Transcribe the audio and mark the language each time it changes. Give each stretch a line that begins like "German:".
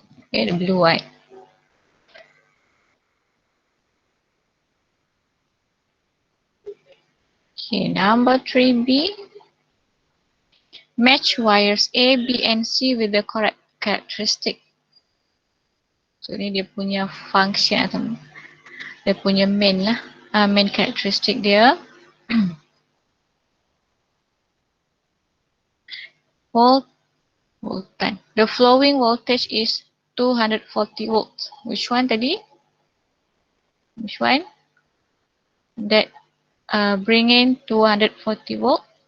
English: Okay, the blue one. Okay, number 3B. Match wires A, B, and C with the correct characteristic.
Malay: So ni dia punya function atau dia punya main lah.
English: Main characteristic
Malay: dia.
English: Voltan. The flowing voltage is 240 volts. Which one
Malay: tadi?
English: Which one? That bring in 240 volt.